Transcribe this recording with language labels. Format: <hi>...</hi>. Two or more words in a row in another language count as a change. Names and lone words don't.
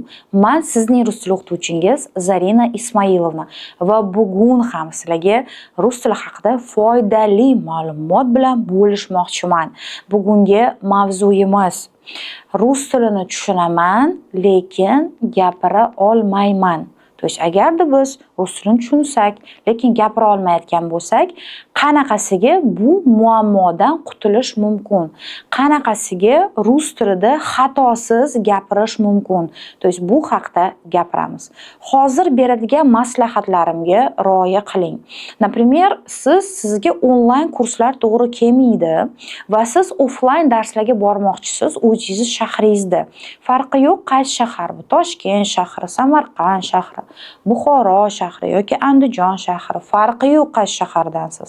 <uz>Men sizning rus tili o'qituvchingiz Zarina Ismailovna va bugun ham sizlarga rus tili haqida foydali ma'lumot bilan bo'lishmoqchiman. Bugungi mavzuyimiz rus tilini tushunaman, lekin gapira olmayman.</uz> <ru>То есть</ru> <uz>agarda biz rus tilini tushunsak, lekin gapira olmayotgan bo'lsak, qanaqasiga bu muammodan qutulish mumkin? Qanaqasiga rus tilida xatosiz gapirish mumkin?</uz> <ru>То есть</ru> <uz>bu haqda gapiramiz. Hozir beradigan maslahatlarimga rioya qiling. Например, sizga onlayn kurslar to'g'ri kelmaydi va siz offlayn darslarga bormoqchisiz o'zingiz shahringizda. Farqi yo'q qaysi shahar bu? Toshkent shahri, Samarqand shahri, Buxoro shahri yoki Andijon shahri, farqi yo'q qaysi shahardansiz.</uz>